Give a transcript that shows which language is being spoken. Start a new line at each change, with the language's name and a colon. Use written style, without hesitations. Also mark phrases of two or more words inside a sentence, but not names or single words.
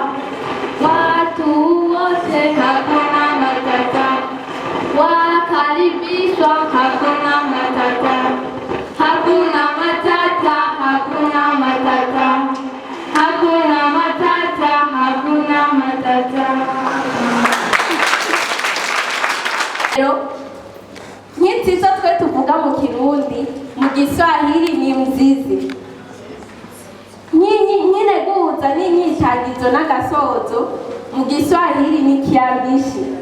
Swahili: Watu wote hakuna matata, wakaribishwa hakuna matata. Hakuna matata, hakuna matata. Hakuna matata, hakuna matata.
Kinyarwanda: Nyinshi zo twe tuvuga mu Kirundi, mu Giswahili ni mzizi. Nyine guhuza n'inyicagizo n'agasozo, mu Giswahili ni kiambishi.